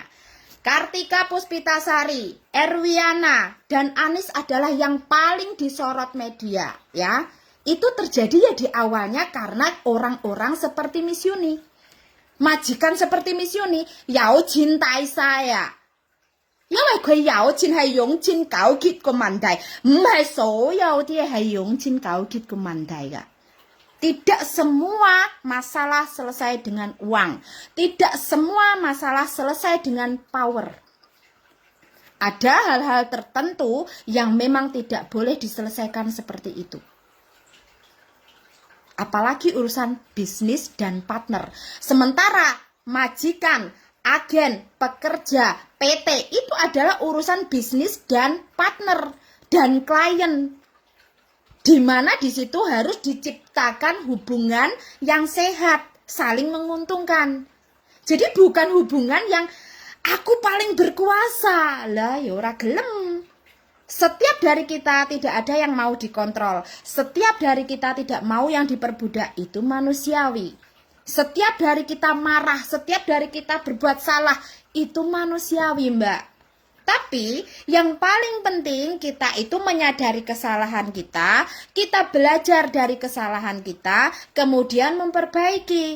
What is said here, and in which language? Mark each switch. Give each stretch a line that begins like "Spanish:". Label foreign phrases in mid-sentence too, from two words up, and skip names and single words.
Indonesian: Kartika Puspitasari, Erwiana, dan Anis adalah yang paling disorot media, ya. Itu terjadi ya di awalnya karena orang-orang seperti Miss Yuni. Majikan seperti Miss Yuni, Yao cintai saya.
Cantonese: 因為佢有錢係用錢解決個問題，唔係所有啲係用錢解決個問題㗎。
Indonesian: Tidak semua masalah selesai dengan uang. Tidak semua masalah selesai dengan power. Ada hal-hal tertentu yang memang tidak boleh diselesaikan seperti itu. Apalagi urusan bisnis dan partner. Sementara majikan, agen, pekerja, PT itu adalah urusan bisnis dan partner dan klien. Di mana di situ harus diciptakan hubungan yang sehat, saling menguntungkan. Jadi bukan hubungan yang aku paling berkuasa.
Javanese: Lah ya ora gelem.
Indonesian: Setiap dari kita tidak ada yang mau dikontrol. Setiap dari kita tidak mau yang diperbudak, itu manusiawi. Setiap dari kita marah, setiap dari kita berbuat salah, itu manusiawi, Mbak. Tapi yang paling penting kita itu menyadari kesalahan kita belajar dari kesalahan kita, kemudian memperbaiki.